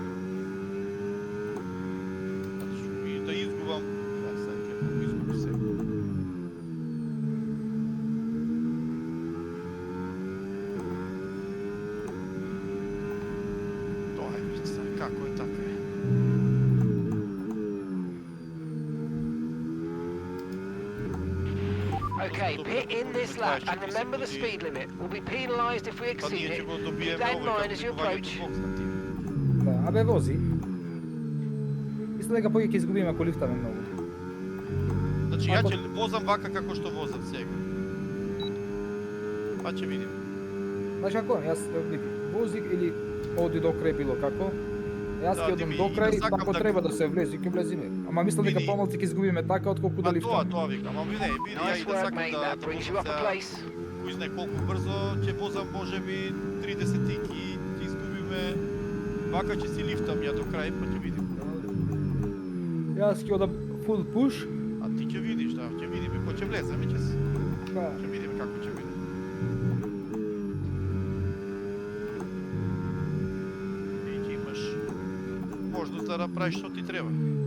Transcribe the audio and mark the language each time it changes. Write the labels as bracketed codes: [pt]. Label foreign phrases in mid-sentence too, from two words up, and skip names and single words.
[mk] Значи и да изгубам, сега ќе го изгубив сега. Тоа е, сега како е така е. [en] Okay, pit in this lap and remember the speed limit. We'll be penalised if we [mk] Па [en] exceed [mk] ние ќе [en] it. [mk] го [en] Keep [mk] добиеме [en] that in [mk] овој [en] mind as you approach. [mk] Да, абе вози. Мислам дека поќе ќе изгубиме ако лифтаме многу. Значи ја Ако- ќе возам вака како што возам сега. Па ќе видим. Знаеш како? Јас види, вози или оди до крај било како. Јас Да, ќе ти одам ми- до крај, да сакам ако да треба го- да се влезе, ќе влеземе. Ама мислам дека Види. помалку ќе изгубиме така отколку да Па лифтаме. тоа викам, ама види, ја [en] Nice [mk] и да [en] work, [mk] сакам [en] mate. [mk] да [en] That brings you up a [mk] сега, [en] place. [mk] кој знае колку брзо ќе возам, можеби 30 и ќе изгубиме. Вака ќе си лифтам ја до крај, па ќе видим. Јас ќе одам [en] full push. [mk] А ти ќе видиш, да, ќе видиме кој ќе влеземе, Па, ќе видиме како ќе биде. И ќе имаш можност да направиш што ти треба.